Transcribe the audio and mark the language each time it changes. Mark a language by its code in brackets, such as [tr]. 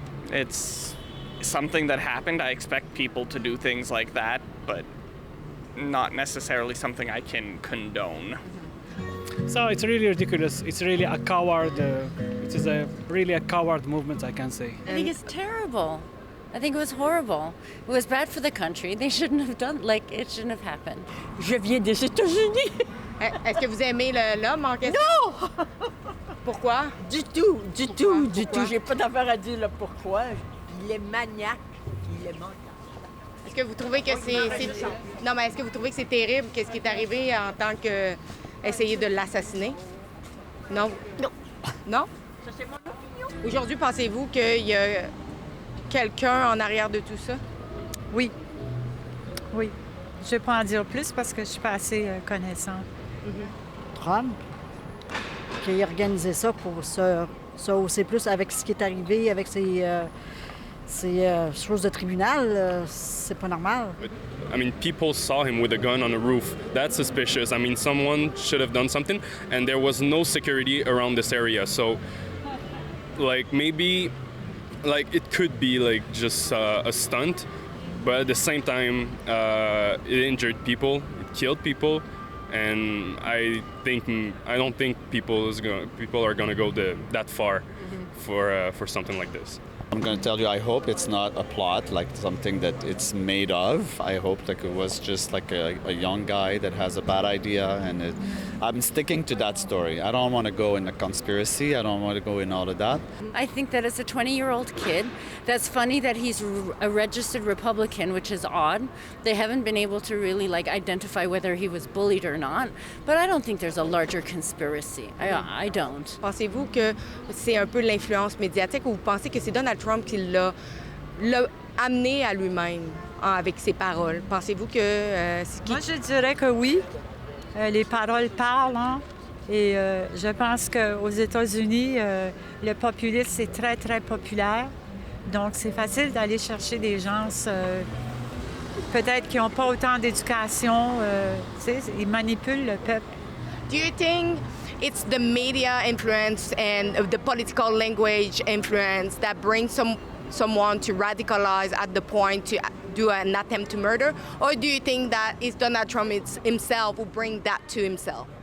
[en] It's something that happened. I expect people to do things like that, but not necessarily something I can condone. So it's really ridiculous. It's really a coward. It is really a coward movement, I can say. I think it's terrible. I think it was horrible. It was bad for the country. They shouldn't have done, like, it shouldn't have happened. [fr] Je viens des États-Unis. Est-ce que vous aimez l'homme en question? Non! Pourquoi? Du tout. J'ai pas d'affaire à dire là pourquoi. Il est maniaque, il est mental. Est-ce que vous trouvez que Non, mais est-ce que vous trouvez que c'est terrible qu'est-ce qui est arrivé en tant que essayer de l'assassiner? Non? Non. Non? Ça, c'est mon opinion. Aujourd'hui, pensez-vous qu'il y a quelqu'un en arrière de tout ça? Oui. Oui. Je ne vais pas en dire plus parce que je ne suis pas assez connaissante. Trump, qui a organisé ça pour se hausser plus avec ce qui est arrivé, avec ces choses de tribunal, c'est pas normal. [en] I mean, people saw him with a gun on a roof. That's suspicious. I mean, someone should have done something, and there was no security around this area. So, like, maybe, like, it could be, like, just a stunt, but at the same time, it injured people, it killed people, and I don't think people are gonna go that far for something like this. I'm going to tell you, I hope it's not a plot, like something that it's made of. I hope like it was just like a young guy that has a bad idea, and I'm sticking to that story. I don't want to go in a conspiracy. I don't want to go in all of that. I think that as a 20-year-old kid, that's funny that he's a registered Republican, which is odd. They haven't been able to really like identify whether he was bullied or not, but I don't think there's a larger conspiracy. I don't. [fr] Pensez-vous que c'est un peu l'influence médiatique ou vous pensez que c'est Donald Trump qui l'a amené à lui-même avec ses paroles? Pensez-vous que... Moi, je dirais que oui. Les paroles parlent, hein? Et je pense qu'aux États-Unis, le populisme, c'est très, très populaire. Donc, c'est facile d'aller chercher des gens peut-être qui n'ont pas autant d'éducation. Ils manipulent le peuple. [en] Do you think it's the media influence and the political language influence that brings someone to radicalize at the point to do an attempt to murder? Or do you think that it's Donald Trump himself who bring that to himself?